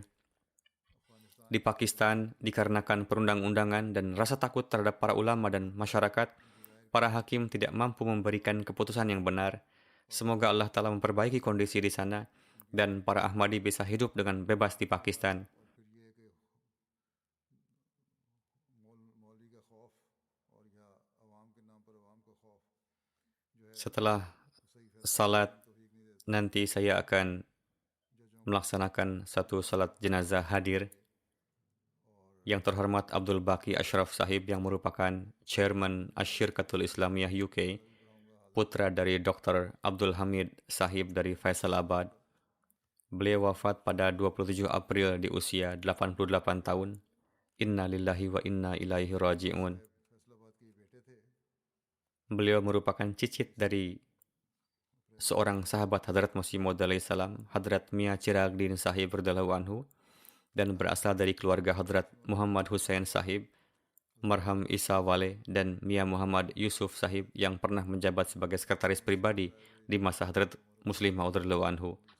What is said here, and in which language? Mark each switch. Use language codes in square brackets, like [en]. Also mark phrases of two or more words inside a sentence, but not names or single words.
[id] Di Pakistan, dikarenakan perundang-undangan dan rasa takut terhadap para ulama dan masyarakat, para hakim tidak mampu memberikan keputusan yang benar. Semoga Allah Ta'ala memperbaiki kondisi di sana dan para Ahmadi bisa hidup dengan bebas di Pakistan. [ur] اور پھر یہ کہ مولوی کا خوف اور یا [id] Setelah salat, nanti saya akan melaksanakan satu salat jenazah hadir yang terhormat Abdul Baqi Ashraf Sahib yang merupakan Chairman Asyirkatul Islamiyah UK, putra dari Dr. Abdul Hamid Sahib dari Faisalabad. Beliau wafat pada 27 April di usia 88 tahun. [ar] إنا لله وإنا إليه راجعون. [id] Beliau merupakan cicit dari seorang sahabat Hadrat Masih Maud [ar] عليه السلام, [id] Hadrat Mia Chiragdin Sahib [ar] رضي الله عنه, [id] dan berasal dari keluarga Hadrat Muhammad Hussein Sahib, Marham Isa Wale, dan Mia Muhammad Yusuf Sahib yang pernah menjabat sebagai sekretaris pribadi di masa Hadrat Muslim Maud [ar] رضي الله عنه.